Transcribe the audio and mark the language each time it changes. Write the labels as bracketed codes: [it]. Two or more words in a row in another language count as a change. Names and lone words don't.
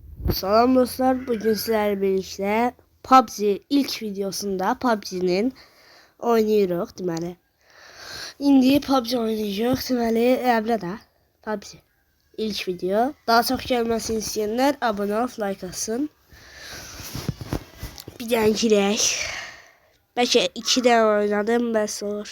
[tr] Salam dostlar, bugün sizlerle birlikte PUBG ilk videosunda PUBG'nin oynuyoruz deməli. [az] İndi PUBG oynayacağıq deməli, əvvələ də PUBG ilk video. Daha çox gəlməsini istəyənlər abunə ol, like atsın. Bir dənə girək. Bəlkə 2 dənə oynadım, bəs olur.